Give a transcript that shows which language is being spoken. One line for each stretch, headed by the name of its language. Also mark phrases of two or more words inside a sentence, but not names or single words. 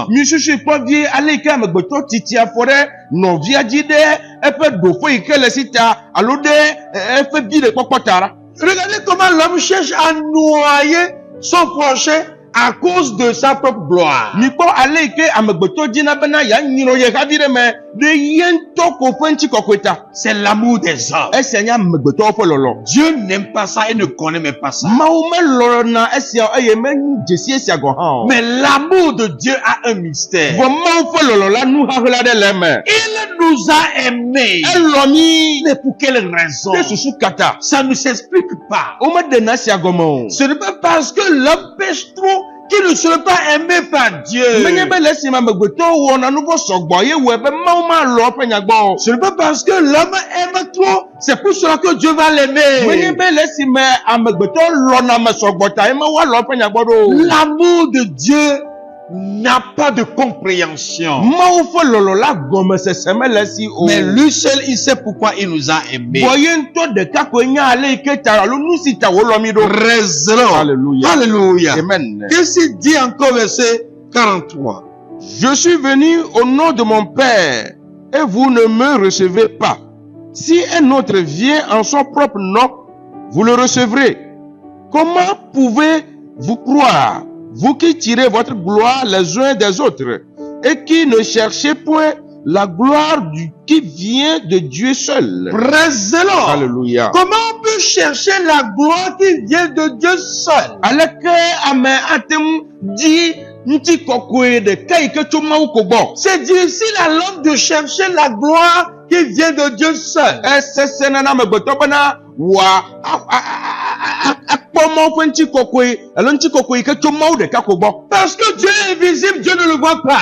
Ewe: Misusu kpɔ vie ale yi ke amegbetɔ titi afɔ ɖe nɔvia dzi ɖe eƒe ɖoƒe yi ke le si ta alo ɖe eƒe vi ɖe kpɔkpɔ ta la.
French: Regardez comment l'homme cherche à noyer son prochain à cause de sa propre gloire.
Ewe: Mikpɔ ale yi ke amegbetɔ dzina bena yeanyro ye havi ɖe me ɖe ye ŋutɔ ko ƒe ŋutikɔkɔe ta.
French: C'est l'amour des hommes.
Ewe: Esia nye amegbetɔwo ƒe lɔlɔ.
French: Dieu n'aime pas ça et ne connaît même pas ça.
Ewe: Mawu melɔna esia eye medze si esia gɔ hã o.
French: Mais l'amour de Dieu a un mystère.
Ewe: Vɔ Mawu ƒe lɔlɔ la nu hahe la ɖe le eme.
French: Il nous a aimés.
Ewe: Elɔ mi
French: Mais pour quelle raison?
Ewe: ɖe susu kata.
French: Ça ne s'explique pas.
Ewe: Womeɖena esia gɔme o.
French: Ce n'est pas parce que l'homme pêche trop qu'il ne serait pas aimé par Dieu.
Ewe: Menye be le esime amegbetɔwo wɔna nu vɔ sɔgbɔ ye wɔe be Mawu malɔ eƒe nya gbɔ o.
French: Ce n'est pas parce que l'homme aime trop, c'est pour cela que Dieu va
Ewe: Menye
French: l'aimer.
Ewe: be le esime amegbetɔ lɔna me sɔgbɔ ta ye Mawu alɔ eƒe nya gbɔ ɖo o.
French: L'amour de Dieu n'a pas de compréhension.
Ewe: Mawu ƒe lɔlɔ la gɔmesese mele esi o.
French: Mais lui seul, il sait pourquoi il nous a aimés.
Ewe: Bɔ ye ŋutɔ ɖeka koe nya ale yi ke ta alo nu si ta wolɔ mi ɖo.
French: Raison. Alléluia. Alléluia. Amen. Qu'est-ce qu'il dit encore verset 43? Je suis venu au nom de mon Père et vous ne me recevez pas. Si un autre vient en son propre nom, vous le recevrez. Comment pouvez-vous croire, vous qui tirez votre gloire les uns des autres, et qui ne cherchez point la gloire qui vient de Dieu seul?
English: Praise the Lord.
French: Alléluia. Comment on peut chercher la gloire qui vient de Dieu seul? C'est difficile à l'homme de chercher la gloire qui vient de Dieu seul. Parce que Dieu est invisible, Dieu ne le voit pas.